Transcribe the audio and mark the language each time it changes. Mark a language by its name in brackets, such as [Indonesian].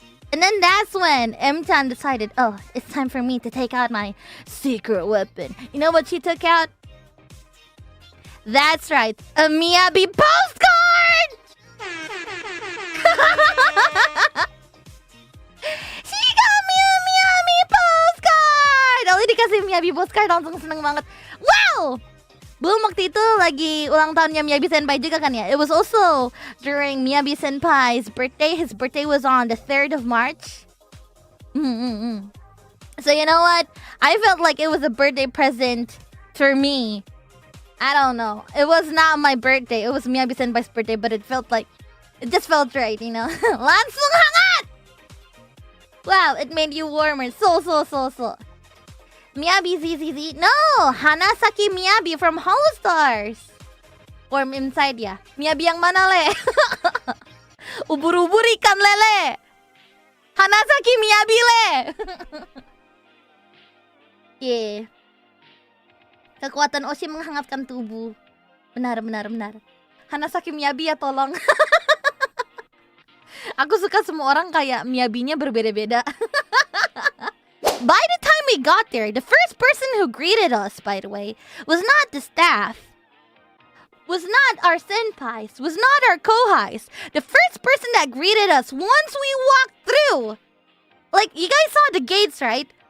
[English] And then that's when M-chan decided, oh, it's time for me to take out my secret weapon. You know what she took out? That's right, a Miyabi postcard! She got me a Miyabi postcard! [Indonesian] Ollie dikasih Miyabi postcard, langsung seneng banget. Wow! Belum waktu itu lagi ulang tahunnya Miyabi Senpai juga kan ya. [English] It was also during Miyabi Senpai's birthday. His birthday was on the 3rd of March. So you know what? I felt like it was a birthday present for me. I don't know. It was not my birthday. It was Miyabi Senpai's birthday, but it just felt right, [Indonesian] Langsung hangat! [English] Wow, it made you warmer. So. Miyabi ZZZ. No! Hanasaki Miyabi from Holostars. Or inside [Indonesian] ya. Miyabi yang mana, Le? Ubur-ubur ikan lele. Hanasaki Miyabi, Le. [English] Yeah. [Indonesian] Kekuatan Oshi menghangatkan tubuh. Benar. Hanasaki Miyabi ya, tolong. Aku suka semua orang kayak Miyabinya berbeda-beda. [English] By the time we got there, the first person who greeted us, by the way, was not the staff, was not our senpais, was not our kohais. The first person that greeted us once we walked through, like, you guys saw the gates, right?